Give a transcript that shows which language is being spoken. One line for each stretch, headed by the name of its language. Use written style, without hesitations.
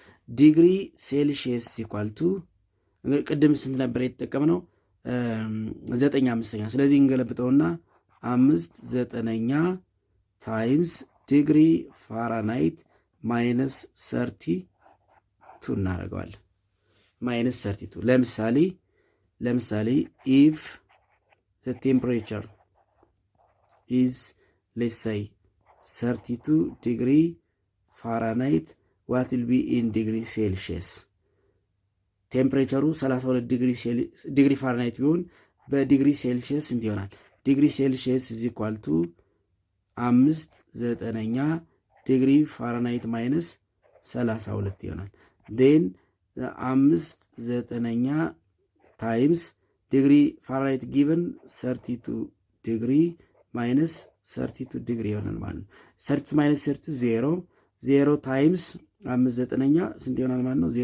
Amharic: ዲግሪ ሴልሺየስ ኢኳልቱ ቅድም ስንት ነበር የተጠቀምነው? 9/5። ስለዚህ እንገለብጠውና 5/9 ታይምስ ዲግሪ ፋራናይት ማይነስ 32 እናደርገዋለን። ማይነስ 32 ለምሳሌ ኢፍ
English: the temperature is let's say 32 degree Fahrenheit, what will be in degree Celsius?
Amharic: ቴምፕሬቸሩ 32 ዲግሪ ፋራናይት ቢሆን በዲግሪ ሴልሺየስ ስንት ይሆናል? ዲግሪ ሴልሺየስ
English: is equal to
Amharic: 5/9 ዲግሪ ፋራናይት ማይነስ 32 ይሆናል። ዴን 5/9 ታይምስ ዲግሪ ፋራናይት ጊቨን 32 ዲግሪ ማይነስ 32 ዲግሪ ይሆናል ማለት ነው። 32 ማይነስ 32 0 ታይምስ 5/9 ስንት ይሆናል ማለት ነው?